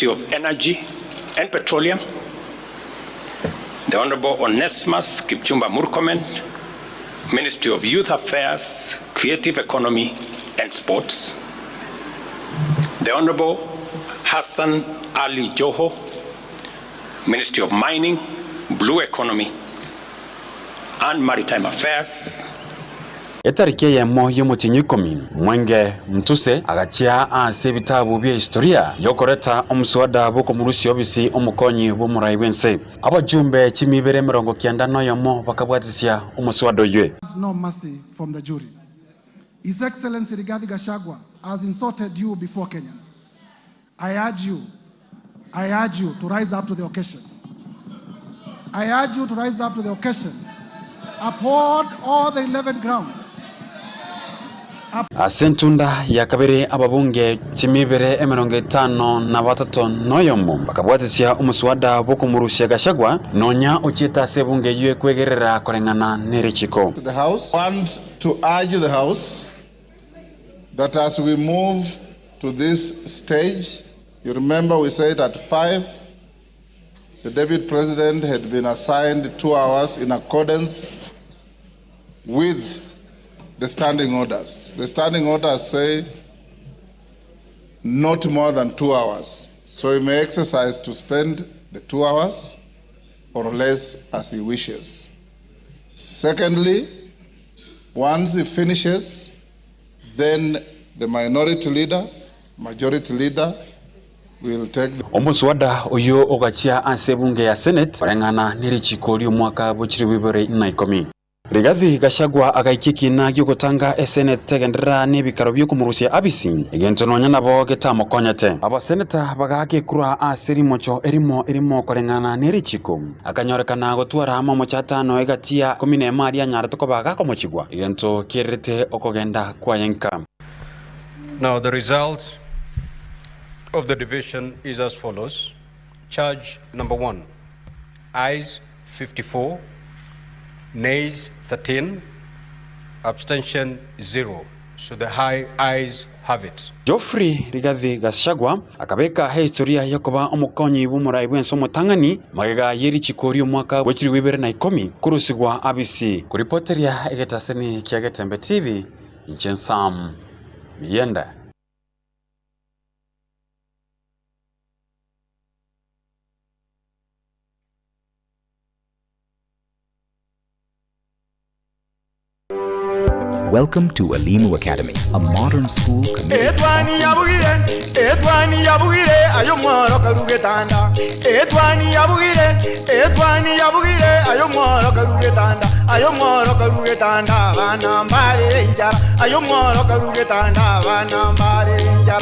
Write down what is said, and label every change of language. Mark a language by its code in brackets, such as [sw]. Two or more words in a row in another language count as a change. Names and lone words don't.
[en] of Energy and Petroleum, the Honorable Onesimus Kipchumba Murkomen, Ministry of Youth Affairs, Creative Economy and Sports, the Honorable Hassan Ali Joho, Ministry of Mining, Blue Economy and Maritime Affairs. [guz] Etariki ya moyo mutinyikomi Mwenge Mtuse agachia ase bitabu bya historia yokoreta omuswada boko murusi obisi omukonyi bo murai bense abajumbe chimibere 90 yomo bakabwatisia omuswada ywe. [en] No mercy from the jury. His Excellency Rigathi Gachagua has insulted you before Kenyans. I urge you to rise up to the occasion. Uphold all the 11 grounds. [guz] Asentunda ya kabiri ababunge chimibere 53 noyomo bakabwatisia omuswada boko murusi Gachagua nonya ochita sebunge ywe kwegerera korengana nerichiko. [en] The House want to urge the House that as we move to this stage, you remember we said at 5 the Deputy President had been assigned 2 hours in accordance with the standing orders. The standing orders say not more than 2 hours. So he may exercise to spend the 2 hours or less as he wishes. Secondly, once he finishes, then the minority leader, majority leader, will take the... [guz] Omuswada oyo ogachia ansebunge ya Senate orengana nirichiko lyo mwaka buchiri 2010. Rigathi Gachagua agaikiki na gyogotanga Senate tegendera nebikaro byo kumurusia abisi egento nonya nabo getamo konyete aba senator bagake kura asiri mocho erimo korengana nerichiko akanyorekana gotwara amamo chatano egatia komine maria nyara toko baga komochigwa egento kirete okogenda kwayenka. [en] Now the result of the division is as follows. Charge number 1, ayes 54, nays 13, abstention 0. So the high ayes have it. [guz] Geoffrey Rigathi Gachagua akabeka historia yakoba omukonyi bumurai bwenso mutangani magega yeri chikorio mwaka wechiri 2010 kurusigwa ABC kuripoteria egetaseni kiagetembe TV Jensam Miyenda. [en] Welcome to Alimu Academy, a modern school committed to [guz] Etwani yabugire ayo mworo karugetanda. Etwani yabugire ayo mworo karugetanda. Ayo mworo karugetanda bana mbale njara. Ayo mworo karugetanda bana mbale njara.